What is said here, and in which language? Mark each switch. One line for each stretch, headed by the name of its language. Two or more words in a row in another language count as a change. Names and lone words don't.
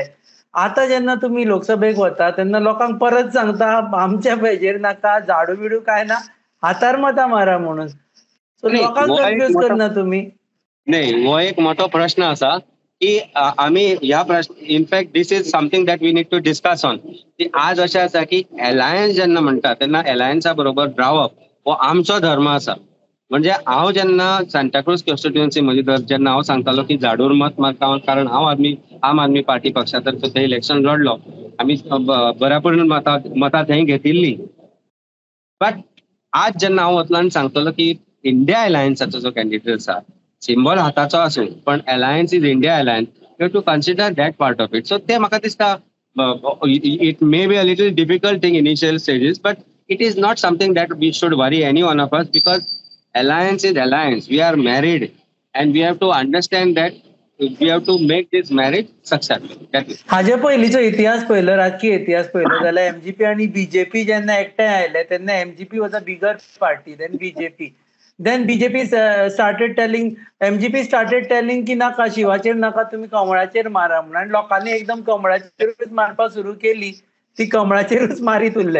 Konkani: आता जेन्ना तुम्ही लोकसभेक वता तेन्ना लोकांक परत सांगता आमच्या पेजेर नाका, झाडू बिडू काय ना, हातार मतां मारा म्हणून. सो लोकांक कन्फ्यूज करना तुम्ही? नाही, हो एक मोठो प्रश्न आसा की आम्ही ह्या प्रश्न इनफॅक्ट
English: this is something that we need to discuss on.
Konkani: की आज अशें आसा की अलायन्स जेन्ना म्हणटा तेन्ना अलायन्सा बरोबर रावप हो आमचो धर्म आसा. म्हणजे हांव जेन्ना सांताक्रूज कॉन्स्टिट्युएन्सी म्हजी जेन्ना हांव सांगतालो की झाडूर मत मारता, कारण हांव आम आदमी पार्टी पक्षातर्फे थंय इलेक्शन लढलो, आमी बऱ्यापैकी मतां थंय घेतिल्ली. बट आज जेन्ना हांव वतलो आनी सांगतलो की इंडिया अलायन्साचो जो कॅन्डिडेट आसा, सिंबल हाताचो आसूं पण
English: alliance is India alliance, you have to consider that part of it. so
Konkani: ते म्हाका दिसता
English: it may be a little difficult thing initial stages, but it is not something that we should worry any one of us, because alliance is alliance. We are married and we have to understand that we have to make this marriage successful.
Konkani: हाजे पयलींचो इतिहास पळयलो, राजकीय इतिहास पळयलो जाल्यार एमजीपी आणि बीजेपी जेन्ना एकठांय आयले तेन्ना एमजीपी
English: was a bigger party than BJP. then BJP started telling
Konkani: की नाका, शिवाचेर नाका, तुम्ही कमळाचेर मारा म्हणून. आणि लोकांनी एकदम कमळाचेरूच मारपाक सुरू केली, ती कमळाचेरूच मारीत उरले.